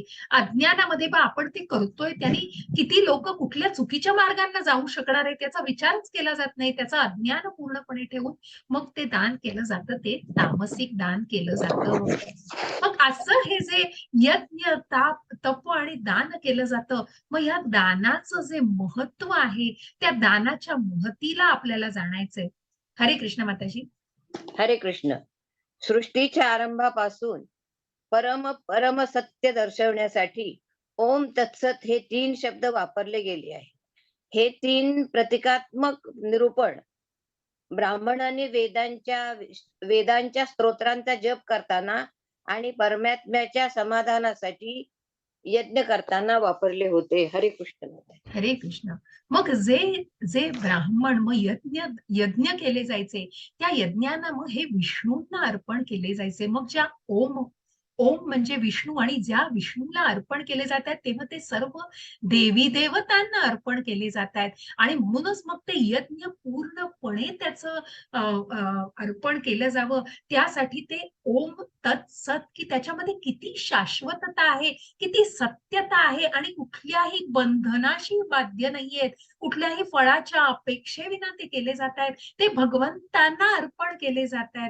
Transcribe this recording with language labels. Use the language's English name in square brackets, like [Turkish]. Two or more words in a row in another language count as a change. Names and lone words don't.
[Marathi] अज्ञानामध्ये बा आपण ते करतोय त्यांनी किती लोक कुठल्या चुकीच्या मार्गांना जाऊ शकणार आहे त्याचा विचारच केला जात नाही, त्याचं अज्ञान पूर्णपणे ठेवून मग ते दान केलं जातं, ते तामसिक दान केलं जातं. मग असं हे जे यज्ञ ताप तप आणि दान केलं जातं, मग या दानाचं जे महत्व आहे त्या दानाच्या महतीला आपल्याला जाणायचंय. हरे कृष्ण माताजी. हरे कृष्ण. सृष्टीच्या आरंभापासून परम परम सत्य दर्शवण्यासाठी [Sanskrit] ओम तत्सत [Marathi] हे 3 शब्द वापरले गेले आहे. हे 3 प्रतिकात्मक निरूपण ब्राह्मणांनी वेदांच्या स्तोत्रांचा जप करताना आणि परमात्म्याच्या समाधानासाठी यज्ञ करताना वापरले होते. हरे कृष्ण. हरे कृष्ण. मग जे जे ब्राह्मण मग यज्ञ केले जायचे, त्या यज्ञांना मग हे विष्णूंना अर्पण केले जायचे. मग ज्या ओम ओम म्हणजे विष्णू, आणि ज्या विष्णूला अर्पण केले जात आहेत तेव्हा ते सर्व देवी देवतांना अर्पण केले जात आहेत, आणि म्हणूनच मग ते यज्ञ पूर्णपणे त्याचं अर्पण केलं जावं, त्यासाठी ते [Sanskrit] ओम तत्सत [Marathi] की त्याच्यामध्ये किती शाश्वतता आहे, किती सत्यता आहे, आणि कुठल्याही बंधनाशी बाध्य नाहीयेत, कुठल्याही फळाच्या अपेक्षेविना ते केले जात आहेत, ते भगवंतांना अर्पण केले जात आहेत.